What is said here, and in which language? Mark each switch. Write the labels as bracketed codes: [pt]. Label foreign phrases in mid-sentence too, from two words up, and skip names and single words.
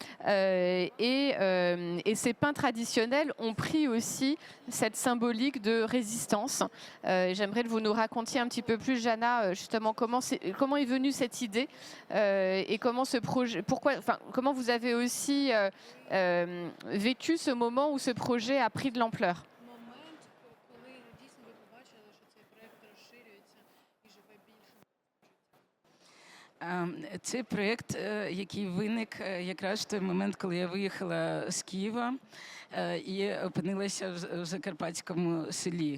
[fr] Et ces pains traditionnels ont pris aussi cette symbolique de résistance. J'aimerais que vous nous racontiez un petit peu plus, Jana, justement comment est venue cette idée et comment ce projet, comment vous avez aussi vécu ce moment où ce projet a pris de l'ampleur. [uk] Це проєкт, який виник якраз в той момент, коли я виїхала з Києва і опинилася в закарпатському селі.